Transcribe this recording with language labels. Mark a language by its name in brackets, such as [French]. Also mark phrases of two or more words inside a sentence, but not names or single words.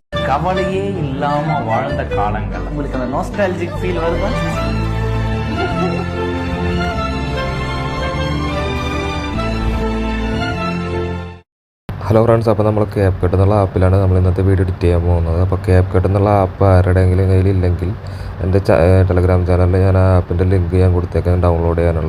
[Tamil] கவலையே இல்லாம வாழ்ந்த காலங்கள். உங்களுக்கு அந்த [English] nostalgic feel [Tamil] வருதா? [English] hello friends, [Malayalam] അപ്പോൾ നമ്മൾ capcut എന്നുള്ള ആപ്പിലാണ് നമ്മൾ ഇന്നത്തെ [English] video edit [Malayalam] ചെയ്യാൻ പോകുന്നത്. അപ്പോൾ capcut എന്നുള്ള ആപ്പ് ആരുടെയെങ്കിലും കയ്യിലില്ലെങ്കിൽ എൻ്റെ ടെലഗ്രാം ചാനലിൽ ഞാൻ ആ ആപ്പിൻ്റെ ലിങ്ക് ഞാൻ കൊടുത്തേക്കാൻ ഡൗൺലോഡ് ചെയ്യാനുള്ള.